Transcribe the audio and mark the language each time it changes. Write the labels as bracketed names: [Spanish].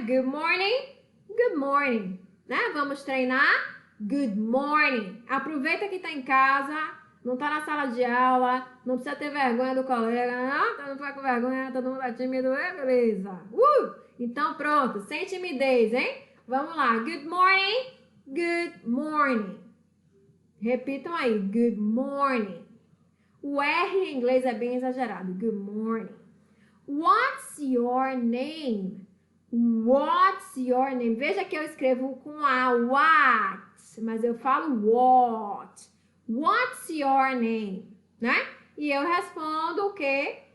[English] Good morning, né? [Portuguese] Vamos treinar [English] good morning. [Portuguese] Aproveita que está em casa, não está na sala de aula, não precisa ter vergonha do colega, não, todo mundo vai com vergonha, todo mundo é tímido, beleza. Então pronto, sem timidez, hein? Vamos lá, [English] good morning, good morning. [Portuguese] Repitam aí, [English] good morning. [Portuguese] O R em inglês é bem exagerado, [English] good morning. What's your name? What's your name? [Portuguese] Veja que eu escrevo com a what, mas eu falo what. [English] What's your name? [Portuguese] Né? E eu respondo o quê?